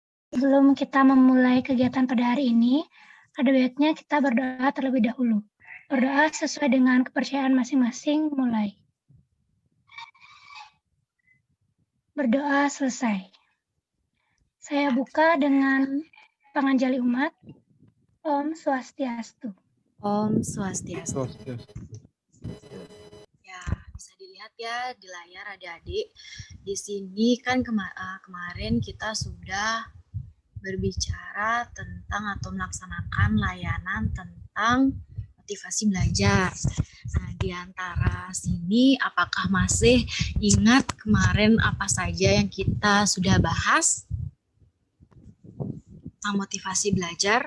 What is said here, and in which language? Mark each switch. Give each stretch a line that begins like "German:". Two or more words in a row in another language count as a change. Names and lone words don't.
Indonesian: Sebelum kita memulai kegiatan pada hari ini, ada baiknya kita berdoa terlebih dahulu. Berdoa sesuai dengan kepercayaan masing-masing, mulai. Berdoa selesai. Saya buka dengan
Balinese: panganjali umat. Om Swastiastu. Om Swastiastu. Swastiastu.
Indonesian: Ya, bisa dilihat ya di layar adik-adik. Di sini kan kemarin kita sudah berbicara tentang atau melaksanakan layanan tentang motivasi belajar. Nah, di antara sini apakah masih ingat kemarin apa saja yang kita sudah bahas tentang motivasi belajar?